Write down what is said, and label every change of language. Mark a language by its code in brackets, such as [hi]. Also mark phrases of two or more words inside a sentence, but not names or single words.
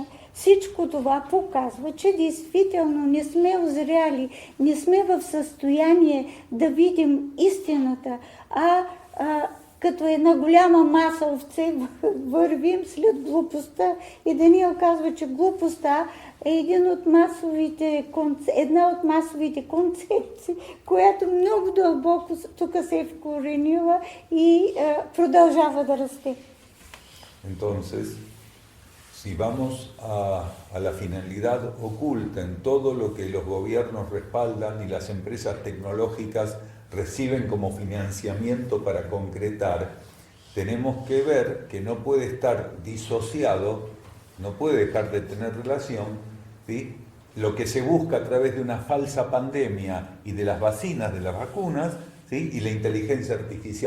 [bg] Всичко това показва, че действително не сме озряли, не сме в състояние да видим истината, като една голяма маса овце вървим след глупостта и Даниел казва, че глупостта е една от масовите концепции, която много дълбоко тук се е вкоренила и продължава да расте. [es] Entonces, si vamos a la finalidad oculta en todo lo que los gobiernos respaldan y las empresas tecnológicas reciben como financiamiento para concretar, tenemos que ver que no puede estar disociado, no puede dejar de tener relación, ¿sí?, lo que se busca a través de una falsa pandemia y de las vacinas, de las vacunas, ¿sí?, y la inteligencia artificial.